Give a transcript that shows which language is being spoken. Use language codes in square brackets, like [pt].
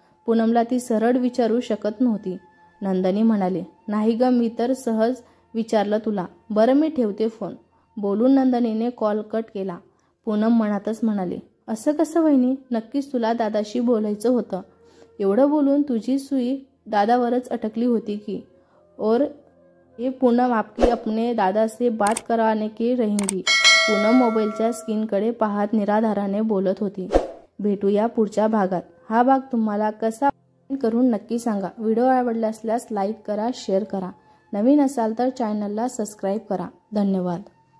[mr] पूनमला ती सरळ विचारू शकत नव्हती. नंदनी म्हणाले, नाही ग, मी तर सहज विचारलं तुला. बरं मी ठेवते फोन. बोलून नंदनीने कॉल कट केला. पूनम मनातच म्हणाले, असं कसं वहिनी, नक्कीच तुला दादाशी बोलायचं होतं. एवढं बोलून तुझी सुई दादावरच अटकली होती की. [hi] और ये पूनम आपकी अपने दादा से बात कराने की रहेंगी. [mr] पूनम मोबाईलच्या स्क्रीनकडे पाहत निराधाराने बोलत होती. भेटूया पुढच्या भागात. हा भाग तुम्हाला कसा करून नक्की सांगा. व्हिडिओ आवडला असल्यास लाईक करा, शेअर करा. नवीन असाल तर चॅनलला सबस्क्राईब करा. धन्यवाद.